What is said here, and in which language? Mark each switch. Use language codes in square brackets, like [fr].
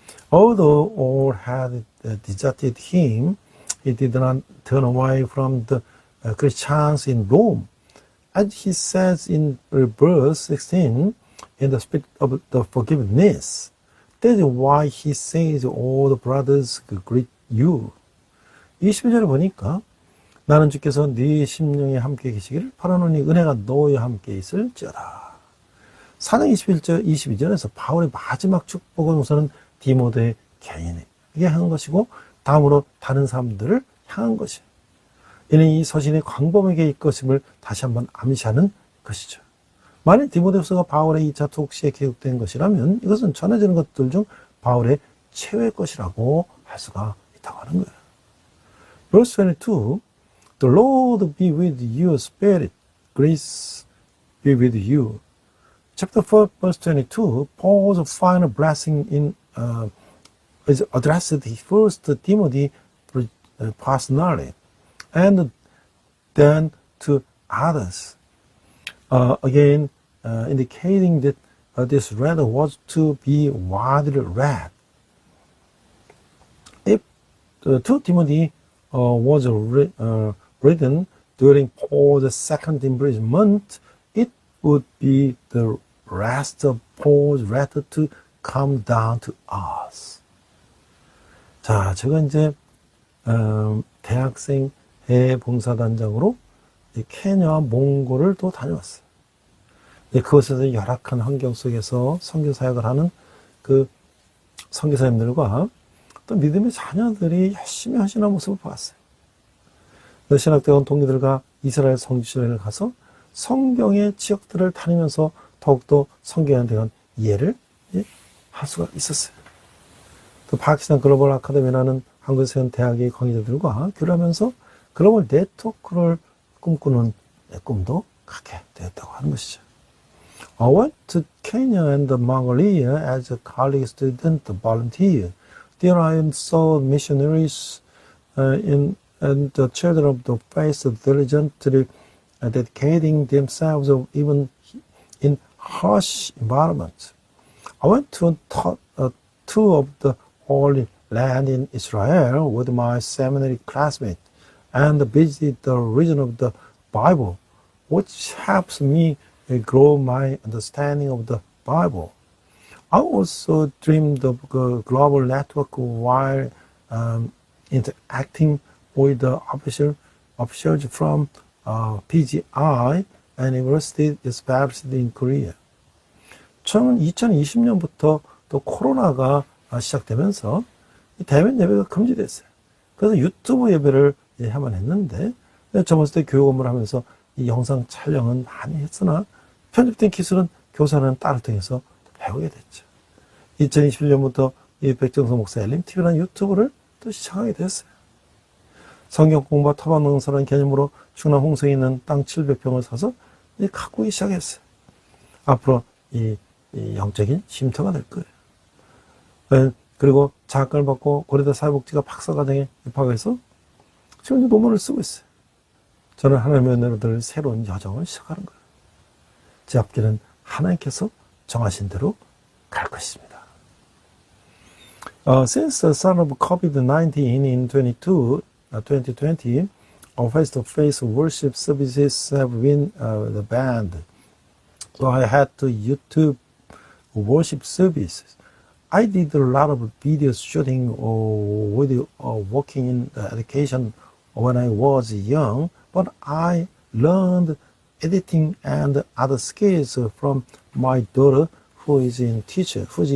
[en] Although all had deserted him, he did not turn away from the Christians in Rome. As he says in verse 16, in the spirit of the forgiveness, that is why he says all the brothers greet you. [ko] 22절에 보니까 나는 주께서 네 심령에 함께 계시기를 바라노니 은혜가 너와 함께 있을지어다. 4장 21절 22절에서 바울의 마지막 축복은 우선은 디모데 개인에게 향한 것이고 다음으로 다른 사람들을 향한 것이에요. 이는 이 서신의 광범위하게 것임을 다시 한번 암시하는 것이죠. 만일 디모데후서가 바울의 2차 독시에 기록된 것이라면 이것은 전해지는 것들 중 바울의 최후의 것이라고 할 수가 있다고 하는 거예요. [en] Verse 22, The Lord be with your spirit, grace be with you. Chapter 4, verse 22, Paul's final blessing is addressed first to Timothy personally, and then to others. again indicating that this letter was to be widely read. If 2 Timothy was written during Paul's second imprisonment, it would be the rest of Paul's letter to come down to us. [ko] 자, 제가 이제 대학생 해봉사단장으로 케냐, 몽골을 또 다녀왔어요. 그곳에서 열악한 환경 속에서 선교 사역을 하는 그 선교사님들과 또 믿음의 자녀들이 열심히 하시는 모습을 보았어요. 신학대원 동기들과 이스라엘 성지순례를 가서 성경의 지역들을 다니면서 더욱더 성경에 대한 이해를 할 수가 있었어요. 또 파키스탄 글로벌 아카데미라는 한국에서 온 대학의 강의자들과 교류하면서 글로벌 네트워크를 꿈꾸는 꿈도 갖게 되었다고 하는 것이죠. [en] I went to Kenya and Mongolia as a college student volunteer. There I saw missionaries and the children of the faith diligently dedicating themselves even in harsh environments. I went to a tour of the Holy Land in Israel with my seminary classmates and visited the region of the Bible, which helps me grow my understanding of the Bible. I also dreamed of a global network while interacting with the officials from PGI and university established in Korea. [ko] 저는 2020년부터 또 코로나가 시작되면서 대면 예배가 금지됐어요. 그래서 유튜브 예배를 해야만 했는데 저번 때 교육 업무를 하면서 이 영상 촬영은 많이 했으나 편집된 기술은 교사는 딸을 통해서 배우게 됐죠. 2021년부터 이 백정서 목사 엘림TV라는 유튜브를 또 시작하게 됐어요. 성경 공부와 토반 농사라는 개념으로 충남 홍성에 있는 땅 700평을 사서 가꾸기 시작했어요. 앞으로 이 영적인 쉼터가 될 거예요. 그리고 장학금을 받고 고려대 사회복지가 박사과정에 입학해서 지금 논문을 쓰고 있어요. 저는 하나님의 은혜로 새로운 여정을 시작하는 거예요. 제 앞길은 하나님께서 정하신 대로 갈 것입니다. [en] Since the start of COVID-19 in 2020, our face-to-face worship services have been banned. So I had to YouTube worship services. I did a lot of video shooting or video working in education when I was young, but I learned editing and other skills from my daughter who is a teacher.